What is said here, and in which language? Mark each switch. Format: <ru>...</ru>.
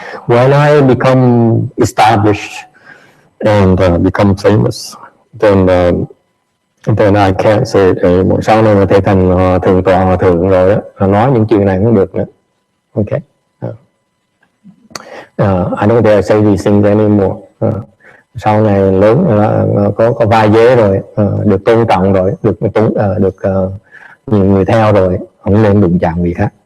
<en>When I become established and become famous, then I can't say it anymore.</en> <vi>Sau này mà thầy thành thượng tọa hòa thượng rồi đó, nói những chuyện này không được nữa.</vi> <en>Okay. I don't dare say these things anymore.</en> <vi>Sau này lớn có vai vế rồi, được tôn trọng rồi, được nhiều người theo rồi, không nên đụng chạm người khác.</vi>